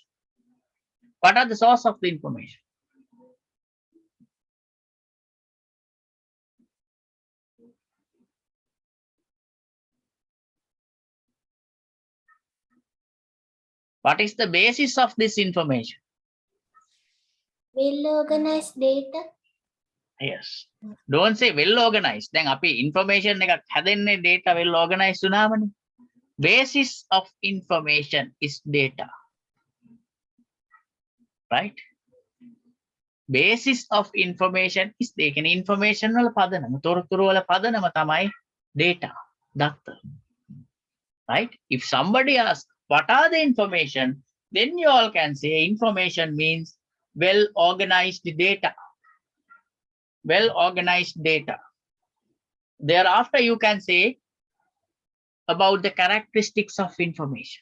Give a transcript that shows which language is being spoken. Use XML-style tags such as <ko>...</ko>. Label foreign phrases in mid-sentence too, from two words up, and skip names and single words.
<en>What are the source of the information? What is the basis of this information? well organized data. Yes. Don't say well organized.</en> <si>Then අපි information එකක් හැදෙන්නේ</si> <en>data well organized</en> <si>වුණාමනේ.</si> <en>Basis of information is data. Right? Basis of information is the information</en> <si>වල පදනම, තොරතුරු වල පදනම තමයි</si> <en>data. දත්ත. Right? If somebody asks what are the information, then you all can say information means well organized data. Well organized data. Thereafter you can say about the characteristics of information.</en>